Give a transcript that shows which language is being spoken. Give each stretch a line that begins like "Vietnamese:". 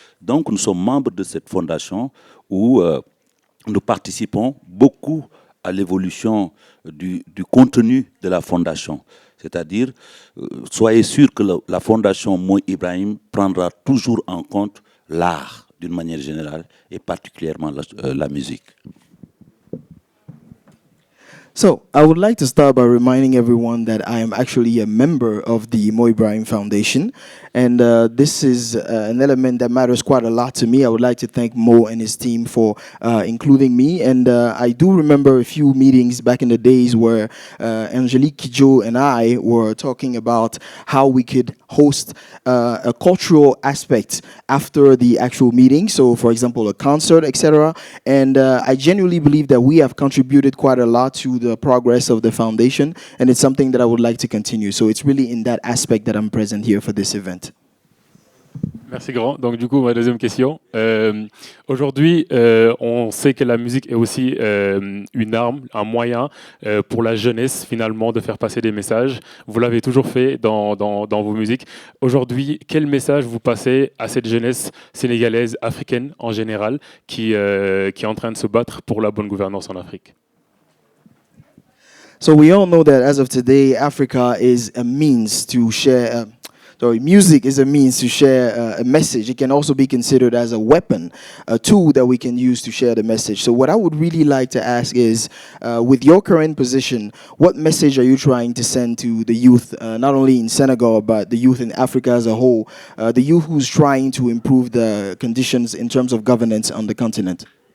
French: Donc, nous sommes membres de cette fondation où nous participons beaucoup à l'évolution du contenu de la fondation. C'est-à-dire, soyez sûrs que la fondation Mo Ibrahim prendra toujours en compte l'art d'une manière générale et particulièrement la musique.
English: So I would like to start by reminding everyone that I am actually a member of the Mo Ibrahim Foundation, and this is an element that matters quite a lot to me. I would like to thank Mo and his team for including me, and I do remember a few meetings back in the days where Angélique Kidjo and I were talking about how we could host a cultural aspect after the actual meeting, so for example a concert, etc. And I genuinely believe that we have contributed quite a lot to the progress of the foundation, and it's something that I would like to continue. So it's really in that aspect that I'm present here for this event.
French: Merci grand. Donc du coup, ma deuxième question. Aujourd'hui, on sait que la musique est aussi une arme, un moyen pour la jeunesse finalement de faire passer des messages. Vous l'avez toujours fait dans vos musiques. Aujourd'hui, quel message vous passez à cette jeunesse sénégalaise, africaine en général, qui est en train de se battre pour la bonne gouvernance en Afrique?
English: So we all know that as of today, Africa is a means to share, So music is a means to share a message. It can also be considered as a weapon, a tool that we can use to share the message. So what I would really like to ask is, with your current position, what message are you trying to send to the youth, not only in Senegal, but the youth in Africa as a whole, the youth who's trying to improve the conditions in terms of governance on the continent?